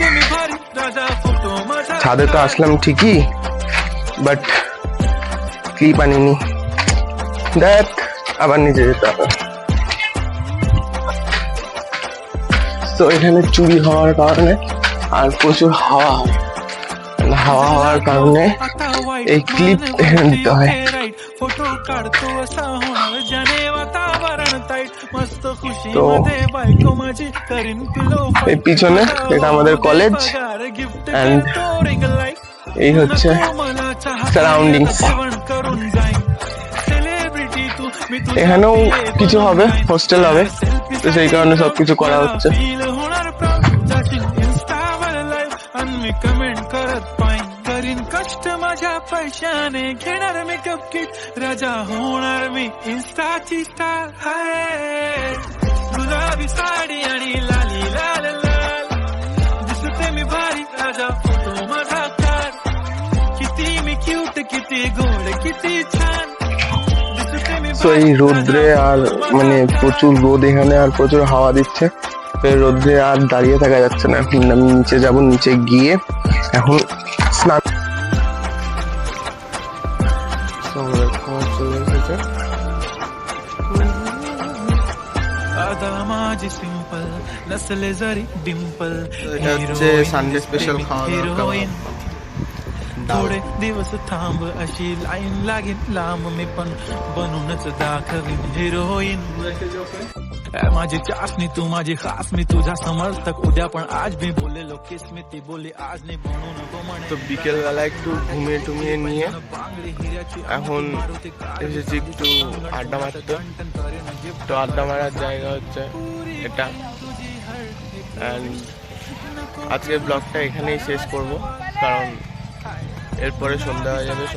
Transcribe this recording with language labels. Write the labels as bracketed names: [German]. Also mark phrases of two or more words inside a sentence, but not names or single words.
[Bangla] ছাদে তো আসলাম ঠিকই, [English] but clip [Bangla] আনিনি। দেখ, আবার নিচে যেতে হবে। তো এখানে চুরি হওয়ার কারণে আর প্রচুর হাওয়া হওয়ার কারণে এই ক্লিপ এখানে দিতে হয়। [Marathi] फोटो काढतो असा होणार ज्याने वातावरण ताईट मस्त खुशी [Bangla] তো [Marathi] मध्ये बायको माझी करीन पिलो [Bangla] এই পিছনে এটা আমাদের কলেজ [Marathi] गिफ्ट [English] and [Marathi] करतो [English] ring light [Bangla] এই হচ্ছে [Marathi] मला चहा [Bangla] সারাউন্ডিংস। [Marathi] जेवण करून जाईन सेलिब्रिटी तू मी तुझ्या [Bangla] এখানেও কিছু হবে, হোস্টেল হবে, তো সেই কারণে সবকিছু করা হচ্ছে। [Marathi] फील होणार प्राऊड जाशील इन्स्टावर लाईव्ह आणि मी कमेंट करत पाहिन करीन कष्ट माझ्या पैशाने घेणार [English] makeup kit [Marathi] राजा होणार मी इन्स्टाची स्टार हाय गुलाबी साडी आणि लाली लाल लाल दिसते मी भारी राजा फोटो माझा कार किती मी क्यूट किती गोड किती छान दिसते मी [Bangla] তো এই রোদ্রে আর মানে প্রচুর রোদ এখানে আর প্রচুর হাওয়া দিচ্ছে, তো এই রোদ্রে আর দাঁড়িয়ে থাকা যাচ্ছে না। এখন আমি নিচে যাব, নিচে গিয়ে এখন স্নান। তো আমাদের খাবার চলে এসেছে। [Marathi] आदा माझी सिंपल नसले जरी डिंपल [Bangla] এটা হচ্ছে [English] Sunday special [Bangla] খাওয়া দাওয়া [Marathi] हिरोईन [Bangla] ডাল। [Marathi] थोडे दिवस थांब अशी लाईन लागेल लांब मी पण बनूनच दाखवीन हिरोईन माझी चाचणी तू माझी खास मी तुझा समर्थक उद्या पण आज मी बोललेलो किस मी ती बोली आज नाही म्हणू नको म्हणे [Bangla] তো বিকেলবেলা একটু ঘুমিয়ে টুমিয়ে নিয়ে [Marathi] बांगडी हिऱ्याची [Bangla] এখন এসেছি একটু আড্ডা মারতে। তো আড্ডা মারার জায়গা হচ্ছে এটা। অ্যান্ড আজকের ব্লগটা এখানেই শেষ করব, কারণ এরপরে সন্ধ্যা হয়ে যাবে।